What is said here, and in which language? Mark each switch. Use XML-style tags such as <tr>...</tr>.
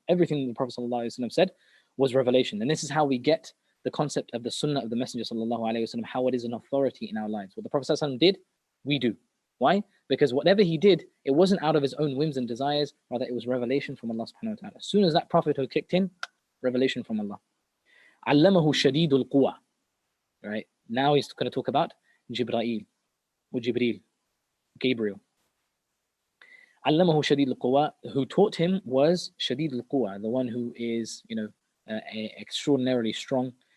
<en>Everything the Prophet sallallahu alaihi wasallam said was revelation. And this is how we get the concept of the sunnah of the Messenger sallallahu alaihi wasallam, how it is an authority in our lives. What the Prophet sallallahu alaihi wasallam did, we do. Why? Because whatever he did, it wasn't out of his own whims and desires, rather it was revelation from Allah subhanahu wa ta'ala. As soon as that prophethood kicked in, revelation from Allah.</en> <ar>علمه شديد القوى, right?</ar> <en>Now he's going to talk about Jibreel, or Jibreel, Gabriel.</en> <ar>علمه شديد القوى,</ar> <en>who taught him was</en> <ar>شديد القوى,</ar> <en>the one who is, you know, extraordinarily strong.</en>